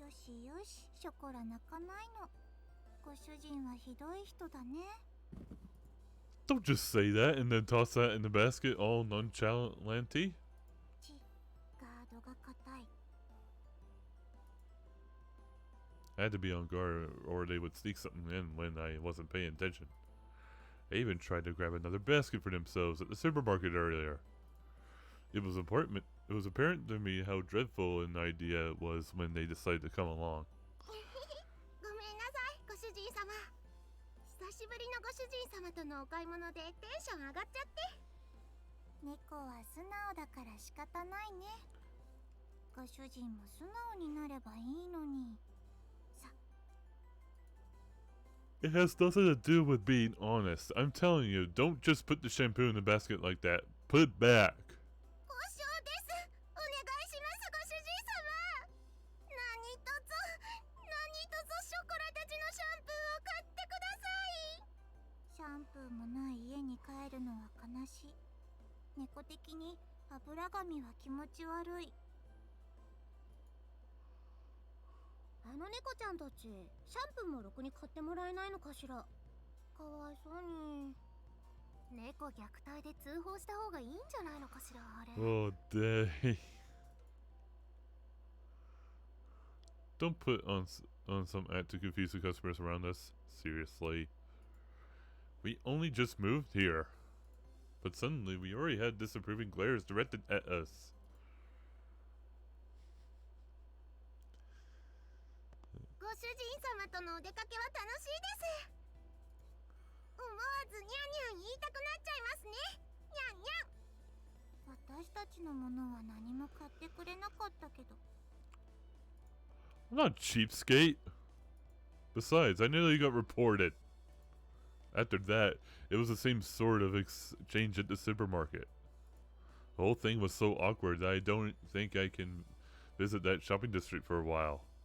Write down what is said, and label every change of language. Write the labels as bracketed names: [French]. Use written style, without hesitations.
[Japanese] よしよし、ショコラ泣かないの。ご主人はひどい人だね。 [English] Don't just say that and then toss that in the basket all nonchalantly. [Japanese] ガードが硬い。 [English] I had to be on guard or they would sneak something in when I wasn't paying attention. They even tried to grab another basket for themselves at the supermarket earlier. It was apparent to me how dreadful an idea it was when they decided to come along. [Japanese] ごめんなさい、ご主人様。久しぶりのご主人様とのお買い物でテンション上がっちゃって。猫は素直だから仕方ないね。ご主人も素直になればいいのに。 [English] It has nothing to do with being honest. I'm telling you, don't just put the shampoo in the basket like that. Put it back. [Japanese] 交渉です。お願いします、ご主人様。何とぞショコラたちのシャンプーを買ってください。シャンプーもない家に帰るのは悲しい。猫的に油髪は気持ち悪い。あの猫ちゃんたち、シャンプーもろくに買ってもらえないのかしら。かわいそうに。猫虐待で通報した方がいいんじゃないのかしら、あれ。 [English] Oh, day. Don't put on some act to confuse the customers around us. Seriously. We only just moved here. But suddenly we already had disapproving glares directed at us. [Japanese] ご主人様とのお出かけは楽しいです。思わずニャンニャン言いたくなっちゃいますね。ニャンニャン。私たちのものは何も買ってくれなかったけど。 [English] I'm not a cheapskate. Besides, I nearly got reported. After that, it was the same sort of exchange at the supermarket. The whole thing was so awkward that I don't think I can visit that shopping district for a while.